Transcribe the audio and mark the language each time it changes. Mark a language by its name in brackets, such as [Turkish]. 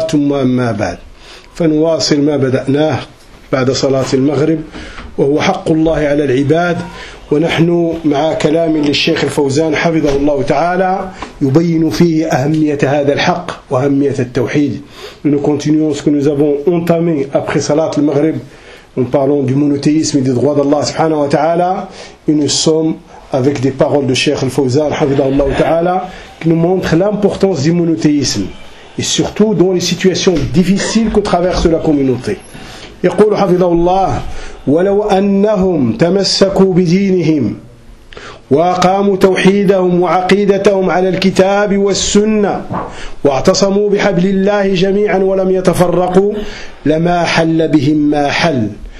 [Arabic] ثم أما بعد، فنواصل ما بدأناه بعد صلاة المغرب، وهو حق الله على العباد. ونحن مع كلام للشيخ الفوزان حفظه الله تعالى يبين فيه أهمية هذا الحق وأهمية التوحيد. [French] Nous continuons ce que nous avons entamé après Salat al-Maghrib en parlant du monothéisme et des droits d'Allah subhanahu wa ta'ala. Et nous sommes avec des paroles de Cheikh al-Fawzan hafidhahu Allah ta'ala qui nous montrent l'importance du monothéisme et surtout dans les situations difficiles que traverse la communauté. [Arabic] يقول حفظه الله ولو أنهم تمسكوا بدينهم وأقاموا توحيدهم وعقيدتهم على الكتاب والسنة واعتصموا بحبل الله جميعا ولم يتفرقوا لما حل بهم ما حل.